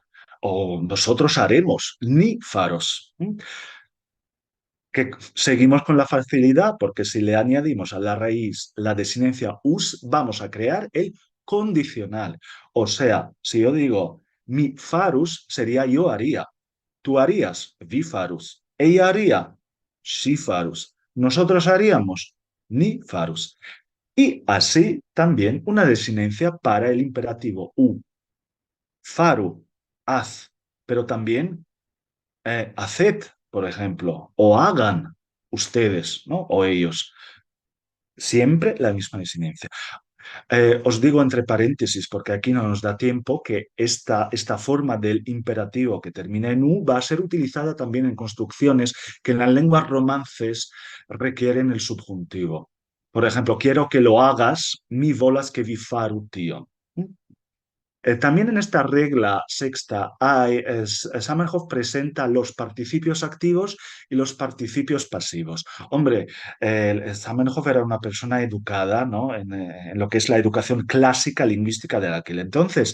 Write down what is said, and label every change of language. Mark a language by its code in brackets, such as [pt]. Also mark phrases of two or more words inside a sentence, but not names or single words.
[es] O nosotros haremos, [eo] ni faros. [es] Que seguimos con la facilidad porque si le añadimos a la raíz la desinencia us, vamos a crear el condicional. O sea, si yo digo [eo] mi farus [es] sería yo haría, tú harías [eo] vi farus, [es] ella haría [eo] si farus, [es] nosotros haríamos [eo] ni farus. [es] Y así también una desinencia para el imperativo u, faru, haz, pero también haced, por ejemplo, o hagan ustedes, ¿no? O ellos. Siempre la misma desinencia. Os digo entre paréntesis, porque aquí no nos da tiempo, que esta forma del imperativo que termina en U va a ser utilizada también en construcciones que en las lenguas romances requieren el subjuntivo. Por ejemplo, quiero que lo hagas, [eo] mi volas que vi faru tío. También en esta regla sexta Zamenhof presenta los participios activos y los participios pasivos. Hombre, Zamenhof era una persona educada, ¿no? En lo que es la educación clásica lingüística de aquel entonces.